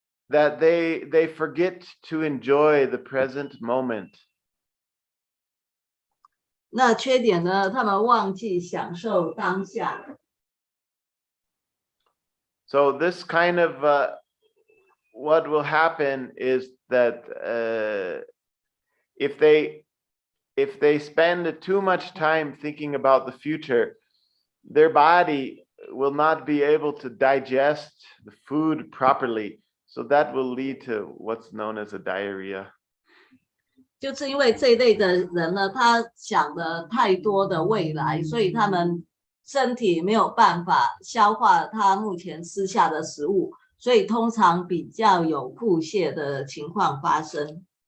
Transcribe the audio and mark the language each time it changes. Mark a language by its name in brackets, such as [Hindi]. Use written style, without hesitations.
[English] that they forget to enjoy the present moment. [Chinese] 那缺点呢，他们忘记享受当下。 [English] So this kind of what will happen is that if they spend too much time thinking about the future, their body will not be able to digest the food properly. So that will lead to what's known as a diarrhea. [Chinese] 就是因为这一类的人呢，他想的太多的未来，所以他们身体没有办法消化他目前吃下的食物，所以通常比较有腹泻的情况发生。